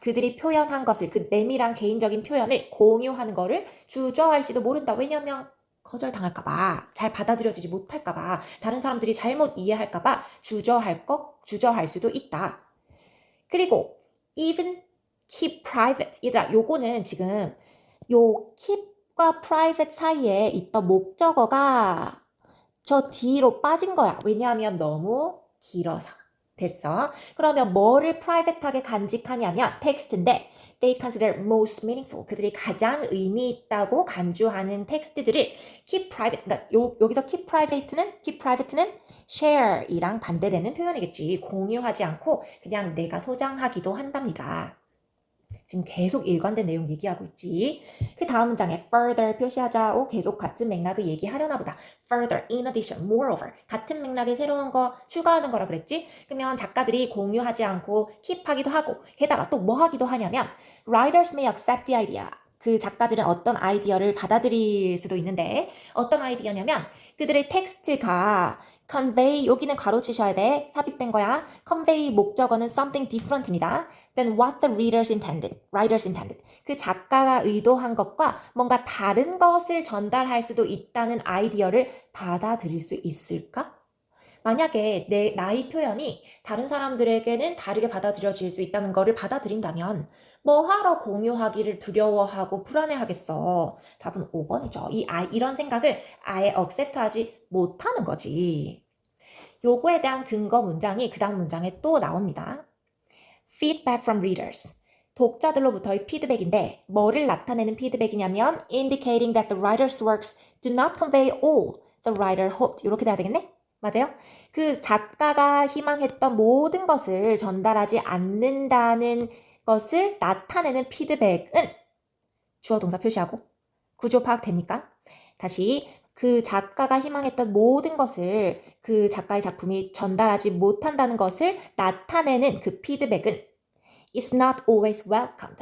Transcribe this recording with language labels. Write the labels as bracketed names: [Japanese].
[Korean] 그들이 표현한 것을, 그 내밀한 개인적인 표현을 공유하는 거를 주저할지도 모른다. 왜냐면 거절당할까봐, 잘 받아들여지지 못할까봐, 다른 사람들이 잘못 이해할까봐 주저할 수도 있다. [English] 그리고 even keep private. [Korean] 얘들아, 요거는 지금 요 keep과 private 사이에 있던 목적어가 저 뒤로 빠진 거야. 왜냐하면 너무 길어서. 됐어. 그러면 뭐를 private하게 간직하냐면 텍스트인데 [English] they consider most meaningful. [Korean] 그들이 가장 의미 있다고 간주하는 텍스트들을 [English] keep private. [Korean] 그러니까 여기서 keep private는 share이랑 반대되는 표현이겠지. 공유하지 않고 그냥 내가 소장하기도 한답니다. 지금 계속 일관된 내용 얘기하고 있지. 그 다음 문장에 further 표시하자. 계속 같은 맥락을 얘기하려나 보다. [English] further, in addition, moreover. [Korean] 같은 맥락에 새로운 거 추가하는 거라 그랬지? 그러면 작가들이 공유하지 않고 keep하기도 하고 게다가 또 뭐 하기도 하냐면 [English] writers may accept the idea. [Korean] 그 작가들은 어떤 아이디어를 받아들일 수도 있는데 어떤 아이디어냐면 그들의 텍스트가 convey, 여기는 가로치셔야 돼. 삽입된 거야. [English] convey [Korean] 목적어는 [English] something different입니다. than what the writers intended. [Korean] 그 작가가 의도한 것과 뭔가 다른 것을 전달할 수도 있다는 아이디어를 받아들일 수 있을까? 만약에 나의 표현이 다른 사람들에게는 다르게 받아들여질 수 있다는 것을 받아들인다면 뭐하러 공유하기를 두려워하고 불안해하겠어. 답은 5번이죠. 이런 생각을 아예 accept하지 못하는 거지. 요거에 대한 근거 문장이 그 다음 문장에 또 나옵니다. [English] Feedback from readers. [Korean] 독자들로부터의 피드백인데 뭐를 나타내는 피드백이냐면 [English] indicating that the writer's works do not convey all the writer hoped. [Korean] 이렇게 돼야 되겠네? 맞아요? 그 작가가 희망했던 모든 것을 전달하지 않는다는 것을 나타내는 피드백은 주어 동사 표시하고 구조 파악됩니까? 다시 그 작가가 희망했던 모든 것을 그 작가의 작품이 전달하지 못한다는 것을 나타내는 그 피드백은 [English] is not always welcomed.